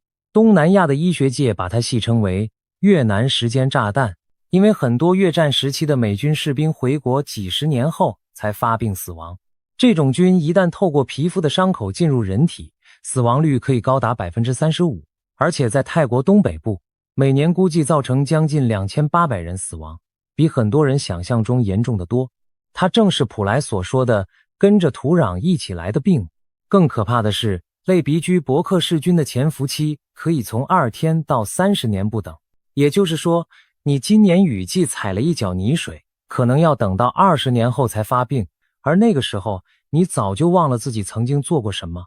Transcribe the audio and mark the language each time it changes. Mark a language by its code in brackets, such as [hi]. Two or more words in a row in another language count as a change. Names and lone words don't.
[zh] 東南亞的醫學界把它戲稱為越南時間炸彈，因為很多越戰時期的美軍士兵回國幾十年後才發病死亡。這種菌一旦透過皮膚的傷口進入人體，死亡率可以高達 35%， 而且在泰國東北部，每年估計造成將近2800人死亡，比很多人想象中嚴重得多。它正是普萊所說的跟着土壤一起來的病。更可怕的是，類鼻疽伯克氏菌的潛伏期可以從2天到30年不等。也就是說，你今年雨季踩了一腳泥水，可能要等到20年後才發病，而那個時候你早就忘了自己曾經做過什麼。